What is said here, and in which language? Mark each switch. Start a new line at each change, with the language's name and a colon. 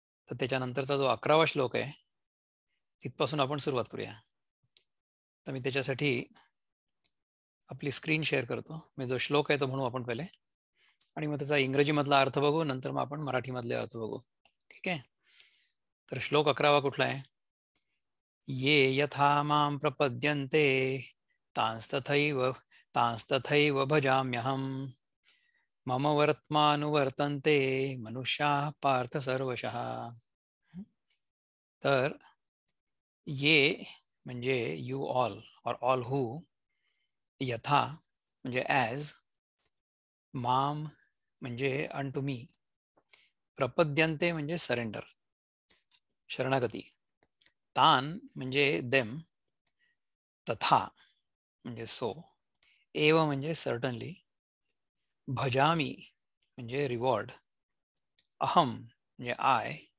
Marathi: तर त्याच्यानंतरचा जो 11वा श्लोक आहे, तिथपासून आपण सुरुवात करूया. तर मी त्याच्यासाठी आपली स्क्रीन शेअर करतो. म्हणजे जो श्लोक आहे तो म्हणू आपण पहिले, आणि मग त्याचा इंग्रजीमधला अर्थ बघू, नंतर मग आपण मराठीमधले अर्थ बघू. ठीक आहे. तर श्लोक 11वा कुठला आहे?
Sanskrit: ये यथा मां प्रपद्यन्ते तांस्तथैव भजाम्यहम् मम वर्त्मानुवर्तन्ते मनुष्याः पार्थ सर्वशः.
Marathi: तर ये म्हणजे यू ऑल और ऑल हू, यथा म्हणजे ॲज, माम म्हणजे अनटू मी, प्रपद्यन्ते म्हणजे सरेंडर, शरणागती, तान म्हणजे देम, तथा म्हणजे सो, एव म्हणजे सर्टनली, भजामी म्हणजे रिवॉर्ड, अहम म्हणजे आय,